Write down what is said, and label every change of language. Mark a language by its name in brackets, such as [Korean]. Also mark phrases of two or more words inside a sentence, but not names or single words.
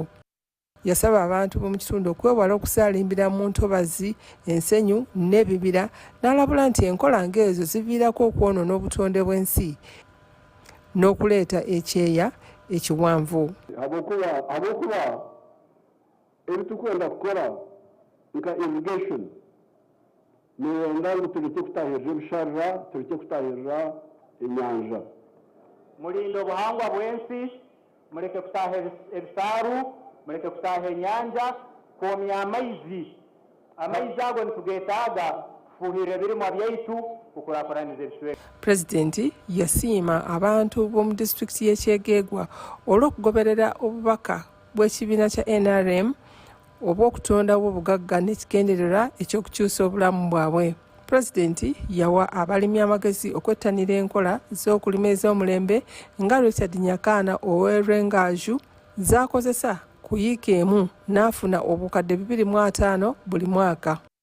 [Ganda] Yasaba abantu b'omu kitundu okwewala okusaalimbira mu ntobazi, ensenyu n'ebibira, n'alabula nti enkola ng'ezo ziviirako okwonoona obutonde bw'ensi n'okuleeta ekyeya ekiwanvu. [Nyankole] Habwokuba ebitukwenda kukola nka irrigation niwenda ngu tureke kutahirira ebisharara, tureke kutahirira enyanja. Mulinde obuhangwa bw'ensi, muleke kutaha ebisaaru, muleke kutaha enyanja, kwomya amaizi ago nitugeetaaga kufuuhirira ebirimwa byaitu kukulaakulaniza ebisweka. [Ganda] Pulezidenti yasiima abantu b'omu disitulikiti y'Ekyegeegwa olw'okugoberera obubaka bw'ekibiina kya NRM obw'okutondawo obugagga n'ekigendererwa eky'okukyusa obulamu bwabwe. Pulezidenti yawa abalimi amagezi okwettanira enkola z'okulima ez'omulembe nga Richard Nyakaana ow'Erwengaju z'akozesa ku yiika emu n'afuna obukadde 250 buli mwaka.